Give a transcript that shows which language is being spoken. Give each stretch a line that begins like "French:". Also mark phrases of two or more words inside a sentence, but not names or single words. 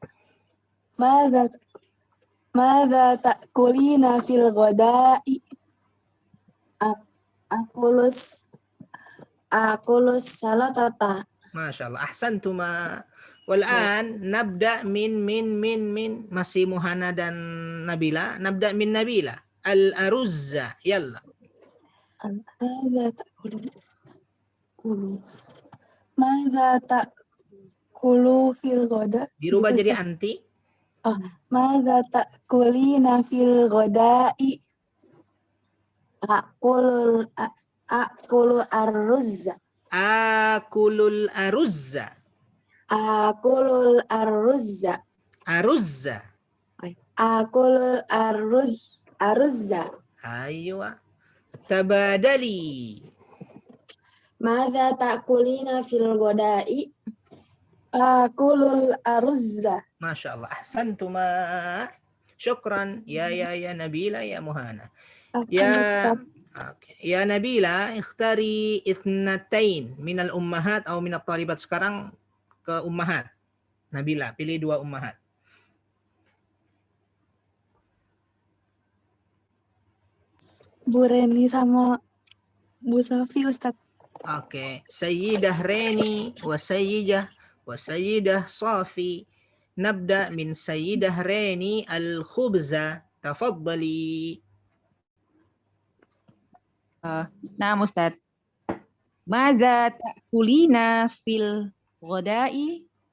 Arabic: ماذا تأكلين في الغداء? آكل السلطة. ما شاء الله أحسنتما والآن نبدأ من masih Muhana dan Nabila. نبدأ من Nabila الأرز يلا. ماذا تأكل في الغداء?
Indonesian: Dirubah jadi anti.
Arabic: ماذا تأكلين في الغداء? آكل الرز. آكل الأرز. آكل الرز. Aruzza. آكل الأرز. أيوه تبادلي. ماذا تأكلين في الغداء? آكل الأرز. ما شاء الله أحسنتما شكرا. Ya Nabila, ya Muhana. عفوا أستاذ. يا Nabila اختاري اثنتين من الأمهات atau من الطالبات.
Indonesian: Sekarang ke ummahat. Nabila, pilih 2 ummahat. Bu Reni sama Bu Safi, Ustaz. Oke.
Arabic: السيدة Reni و السيدة Safi. نبدأ من السيدة Reni الخبز. Tafaddali.
Indonesian: Nah, Ustaz.
Arabic: ماذا تأكلين في الغداء?